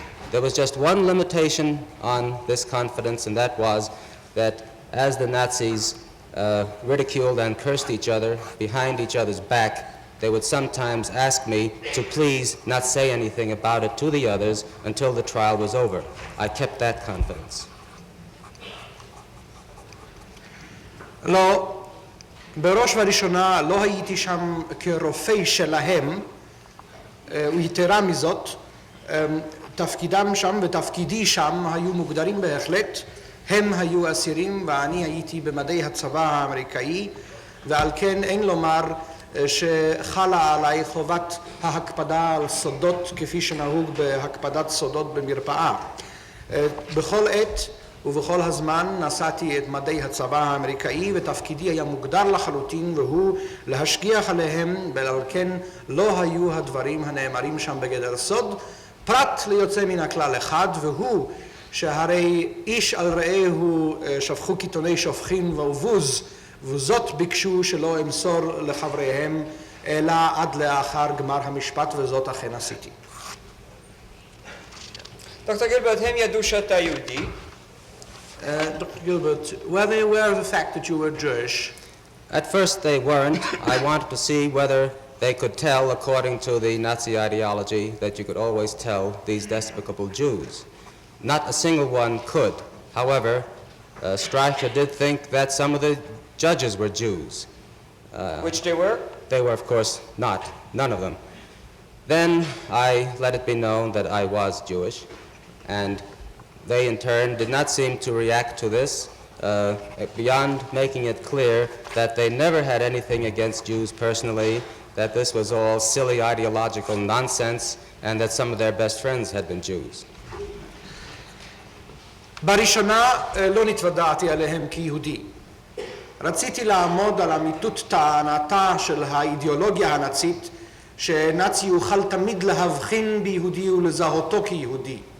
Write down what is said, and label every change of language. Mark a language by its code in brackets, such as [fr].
[en] There was just one limitation on this confidence, and that was that as the Nazis ridiculed and cursed each other behind each other's back, they would sometimes ask me to please not say anything about it to the others until the trial was over. I kept that confidence. [he] לא, בראש ובראשונה לא הייתי שם כרופא שלהם, ויתרה מזאת, תפקידם שם ותפקידי שם היו מוגדרים בהחלט, הם היו אסירים ואני הייתי במדי הצבא האמריקאי, ועל כן אין לומר שחלה עליי חובת ההקפדה על סודות כפי שנהוג בהקפדת סודות במרפאה. בכל עת ובכל הזמן נשאתי את מדי הצבא האמריקאי ותפקידי היה מוגדר לחלוטין והוא להשגיח עליהם, ועל כן לא היו הדברים הנאמרים שם בגדר סוד, פרט ליוצא מן הכלל אחד, והוא שהרי איש על רעהו שפכו קיתוני שופכין ובוז, וזאת ביקשו שלא אמסור לחבריהם אלא עד לאחר גמר המשפט, וזאת אכן עשיתי. דוקטור גילברט, הם ידעו שאתה יהודי? [en] Dr. Gilbert, were they aware of the fact that you were Jewish? At first they weren't. I wanted to see whether they could tell, according to the Nazi ideology, that you could always tell these despicable Jews. Not a single one could. However, Streicher did think that some of the judges were Jews. Which they were? They were, of course, not. None of them. Then I let it be known that I was Jewish, and they in turn did not seem to react to this, beyond making it clear that they never had anything against Jews personally, that this was all silly ideological nonsense, and that some of their best friends had been Jews. [he] בראשונה לא נתוודעתי עליהם כיהודי. רציתי לעמוד על אמיתות טענתה של האידיאולוגיה הנאצית, שנאצי יוכל תמיד להבחין ביהודי ולזהותו כיהודי.